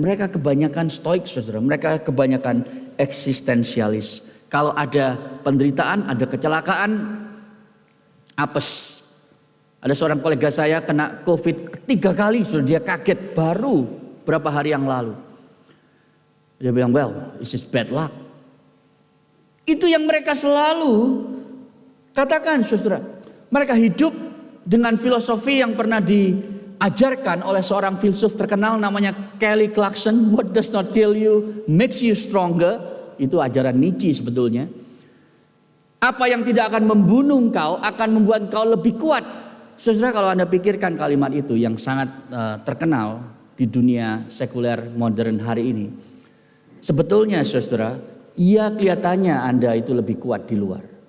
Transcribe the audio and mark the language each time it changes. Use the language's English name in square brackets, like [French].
[Indonesian] Mereka kebanyakan stoik, saudara. Mereka kebanyakan eksistensialis. Kalau ada penderitaan, ada kecelakaan, apes. Ada seorang kolega saya kena COVID 3 kali, sudah dia kaget baru berapa hari yang lalu. Dia bilang, [English] well, this is bad luck. [Indonesian] Itu yang mereka selalu katakan, saudara. Mereka hidup dengan filosofi yang pernah diajarkan oleh seorang filsuf terkenal namanya Kelly Clarkson. [English] What does not kill you makes you stronger. [Indonesian] Itu ajaran Nietzsche sebetulnya. Apa yang tidak akan membunuh engkau akan membuat engkau lebih kuat. Saudara, kalau Anda pikirkan kalimat itu yang sangat terkenal di dunia sekuler modern hari ini. Sebetulnya saudara, iya kelihatannya Anda itu lebih kuat di luar.